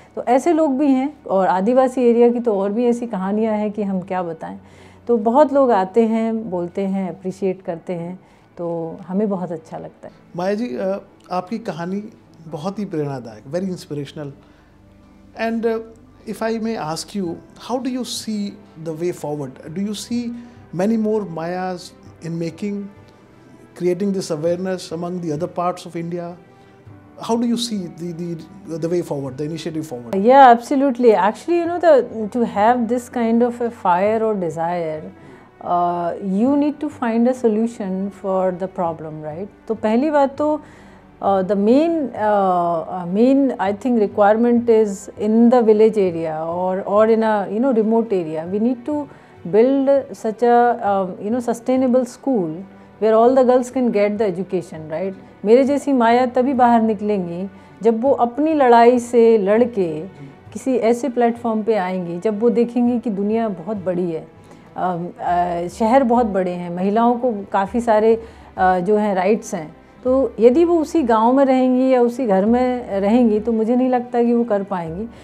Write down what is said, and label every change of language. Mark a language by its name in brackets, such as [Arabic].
[Hindi] तो ऐसे लोग भी हैं, और आदिवासी एरिया की तो और भी ऐसी कहानियाँ हैं कि हम क्या बताएं। तो बहुत लोग आते हैं, बोलते हैं, अप्रिशिएट करते हैं, तो हमें बहुत अच्छा लगता है। माया जी, आपकी कहानी बहुत ही प्रेरणादायक, [English] Very inspirational, and if I may ask you, how do you see the way forward? Do you see many more Mayas in making, creating this awareness among the other parts of India? How do you see the way forward, the initiative forward? Yeah, absolutely. Actually, to have this kind of a fire or desire, you need to find a solution for the problem, right? [Hindi] तो पहली बात तो [English] the main I think requirement is in the village area or in a remote area. We need to build such a sustainable school where all the girls can get the education, right? [Hindi] मेरे जैसी माया तभी बाहर निकलेंगी जब वो अपनी लड़ाई से लड़ के किसी ऐसे प्लेटफॉर्म पे आएंगी, जब वो देखेंगी कि दुनिया बहुत बड़ी है, शहर बहुत बड़े हैं, महिलाओं को काफ़ी सारे जो हैं राइट्स हैं, तो यदि वो उसी गांव में रहेंगी या उसी घर में रहेंगी तो मुझे नहीं लगता कि वो कर पाएंगी।